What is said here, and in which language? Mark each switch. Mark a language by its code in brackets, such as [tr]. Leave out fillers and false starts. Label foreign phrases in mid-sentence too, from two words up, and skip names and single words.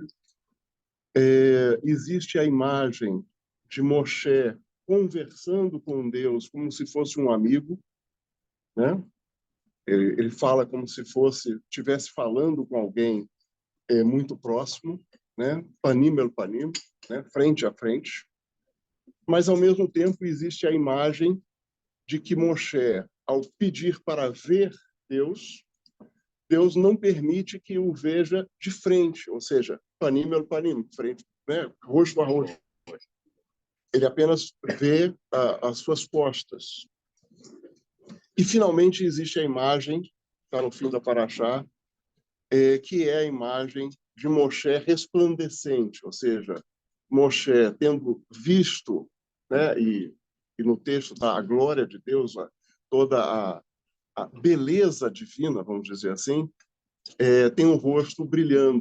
[pt] Existe a imagem de Moshe conversando com Deus como se fosse um amigo, né? Ele fala como se estivesse falando com alguém muito próximo, né? [he] פנים אל פנים, [pt] né? Frente a frente. Mas, ao mesmo tempo, existe a imagem de que Moshe, ao pedir para ver Deus, Deus não permite que o veja de frente, ou seja, [he] פנים אל פנים, [pt] frente, né? Rosto a rosto. Ele apenas vê as suas costas. E, finalmente, existe a imagem, está no fim da paraxá, que é a imagem de Moshe resplandecente, ou seja, Moshe tendo visto, né, e no texto está a glória de Deus, toda a beleza divina, vamos dizer assim, tem o rosto brilhando.